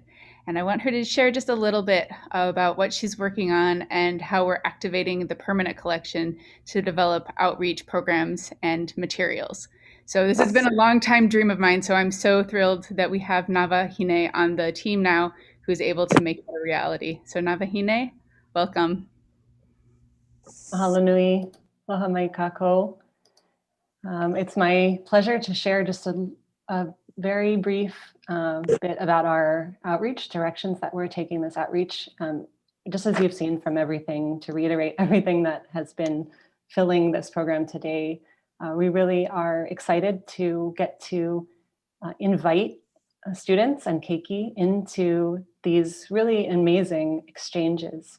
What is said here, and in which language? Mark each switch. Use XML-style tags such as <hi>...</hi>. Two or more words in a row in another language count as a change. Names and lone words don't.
<en>And I want her to share just a little bit about what she's working on and how we're activating the permanent collection to develop outreach programs and materials. So this has been a long time dream of mine, so I'm so thrilled that we have Navahine on the team now who's able to make it a reality. So Navahine, welcome.</en> <haw>Mahalo nui, aloha mai kako.</haw> <en>It's my pleasure to share just a very brief bit about our outreach directions that we're taking this outreach. Just as you've seen from everything, to reiterate everything that has been filling this program today, we really are excited to get to invite students and keiki into these really amazing exchanges.</en>